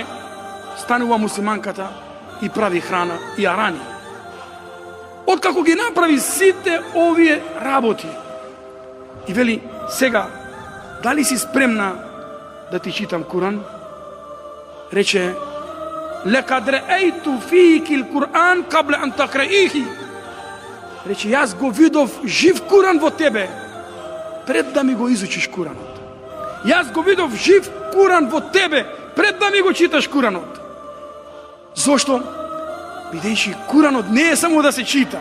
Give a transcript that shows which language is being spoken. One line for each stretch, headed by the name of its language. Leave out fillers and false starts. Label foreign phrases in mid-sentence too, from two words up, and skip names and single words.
Macedonian: Станува муслиманката и прави храна и ја рани. Откако ги направи сите овие работи и вели, сега, дали си спремна да ти читам Куран? Рече,
Arabic: لَقَدْ رَأَيْتُ فِيكِ الْقُرْآنَ قَبْلَ أَنْ تَقْرَئِيهِ.
Macedonian: Рече, јас го видов жив Куран во тебе, пред да ми го изучиш Куранот. Јас го видов жив Куран во тебе, пред да ми го читаш Куранот. Зошто? Бидејќи Куранот не е само да се чита.